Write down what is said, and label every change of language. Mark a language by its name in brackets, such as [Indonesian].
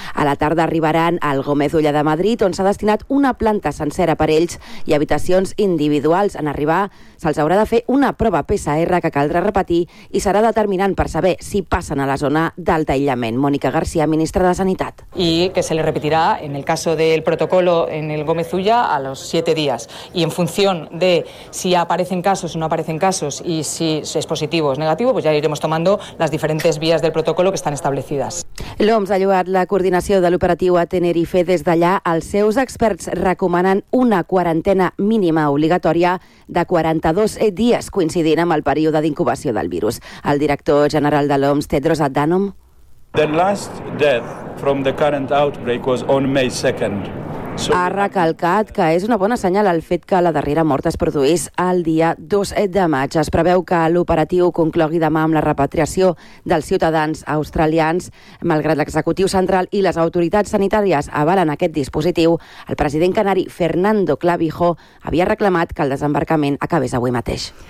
[Catalan] A la tarda arribaran al Gómez Ulla de Madrid, on s'ha destinat una planta sencera per ells i habitacions individuals. En arribar, se'ls haurà de fer una prova PCR que caldrà repetir i serà determinant per saber si passen a la zona d'alt aïllament. Mònica García, ministra de Sanitat. [Spanish] Y que se le repetirá en el caso del protocolo en el Gómez Ulla a los 7 días. Y en función de si aparecen casos o no aparecen casos y si es positivo o es negativo, pues ya iremos tomando las diferentes vías del protocolo que están establecidas. [Catalan] L'OMS ha lloat la coordinació de l'operatiu a Tenerife. Des d'allà, els seus experts recomanen una quarantena mínima obligatòria de 42 dies, coincidint amb el període d'incubació del virus. El director general de l'OMS, Tedros Adhanom. [English] The last death from the current outbreak was on May 2nd. [Catalan] Ha recalcat que és una bona senyal el fet que la darrera mort es produís el dia 2 de maig. Es preveu que l'operatiu conclogui demà amb la repatriació dels ciutadans australians. Malgrat l'executiu central i les autoritats sanitàries avalen aquest dispositiu, el president canari Fernando Clavijo havia reclamat que el desembarcament acabés avui mateix.